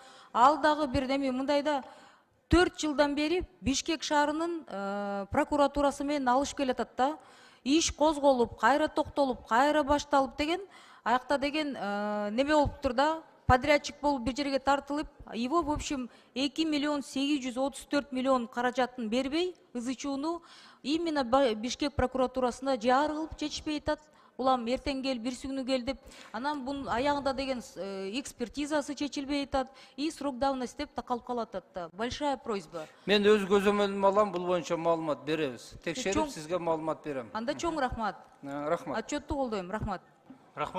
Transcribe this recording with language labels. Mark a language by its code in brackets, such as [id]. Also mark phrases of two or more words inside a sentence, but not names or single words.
[ky] Ал дагы бир неме мындайда 4 жылдан бери Бишкек шаарынын прокуратурасы менен алышып келатат да. Иш козголуп, кайра токтолуп, кайра башталып деген, аякта деген неме болуптур да. Подрядчик болуп бир жерге тартылып, [ru] его в общем [ky] 2 миллион 834 миллион каражатын бербей, ызычууну именно Бишкек прокуратурасында жаар кылып чечишпей атат. Улам эртең кел, бирсүгүнү кел деп, анан бунун аягында деген экспертизасы чечилбей атат, [ru] и срок давности [ky] деп такалып калып атат да. [ru] Большая просьба. [ky] Мен өз көзөмөлүмө алам, бул боюнча маалымат беребиз. Текшерип сизге маалымат берем. Анда чоң рахмат. Рахмат. Отчетту колдойм, рахмат. Рахмат.